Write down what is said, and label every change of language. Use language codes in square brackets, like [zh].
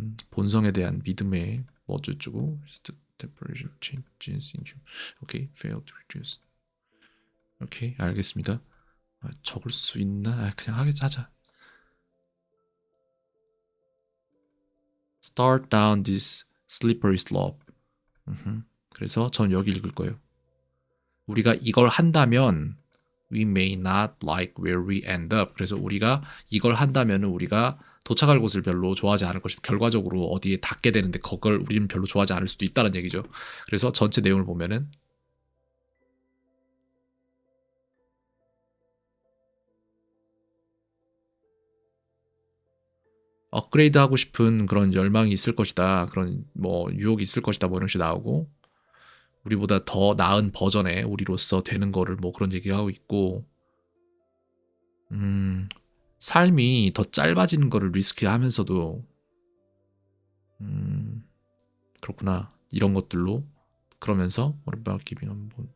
[ko] 본성에 대한 믿음에 뭐 어쩌고 [en] temperature changes in you. [ko] 오케이, [en] fail to reduce. [ko] 오케이, 알겠습니다. 적을 수 있나? 그냥 하자. [en] Start down this slippery slope. [ko] 그래서 전 여기 읽을 거예요. 우리가 이걸 한다면 [en] we may not like where we end up. [ko] 그래서 우리가 이걸 한다면은 우리가 도착할 곳을 별로 좋아하지 않을 것이다. 결과적으로 어디에 닿게 되는데 그걸 우리는 별로 좋아하지 않을 수도 있다는 얘기죠. 그래서 전체 내용을 보면은 업그레이드 하고 싶은 그런 열망이 있을 것이다. 그런 뭐 유혹이 있을 것이다. 뭐 이런 식으로 나오고 우리보다 더 나은 버전의 우리로서 되는 거를 뭐 그런 얘기하고 있고 삶이 더 짧아지는 거를 리스크하면서도 그렇구나. 이런 것들로 그러면서 [en] what about giving up?